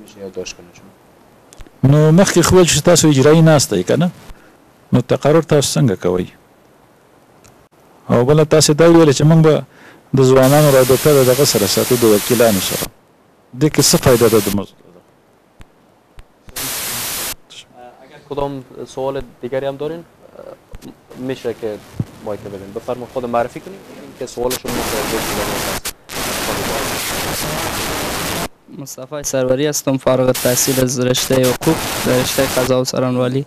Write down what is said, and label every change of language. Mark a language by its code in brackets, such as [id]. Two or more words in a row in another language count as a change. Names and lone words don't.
[ps] نو مخکې خو ویل چې تاسو اجرایي ناسته یې که نه، نو تقرر تاسو څنګه کوئ؟ او بله تاسې دا ویلې چې موږ به د ځوانانو رابطه د دغه سره ساتو، د وکیلانو سره. دې کې څه فایده ده د [fa] کدام سوال دیگری هم دارین میشه که مایک بدین. بفرمایید خود معرفی کنید که سوالشون مصطفی سروری هستم، فارغ التحصیل از رشته حقوق در رشته قضا و سرانوالی.